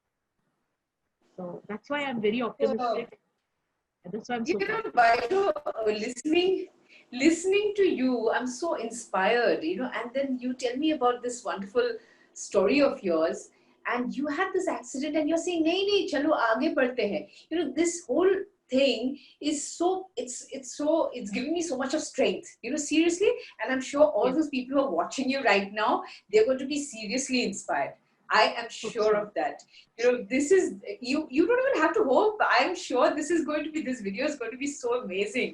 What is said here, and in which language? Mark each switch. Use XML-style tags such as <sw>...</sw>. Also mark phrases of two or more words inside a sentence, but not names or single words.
<en>So that's why I'm very So, optimistic. And that's why I'm so positive. Baito, listening to you, I'm so inspired, and then you tell me about this wonderful story of yours, and you had this accident, and you're saying,</en> <hi>"नहीं, नहीं, चलो, आगे पढ़ते हैं."</hi> <en>This whole thing is so, it's giving me so much of strength, seriously, and I'm sure all Yes, those people who are watching you right now, they're going to be seriously inspired. I am hope sure so. of that. This is you don't even have to hope. I'm sure this video is going to be so amazing.</en>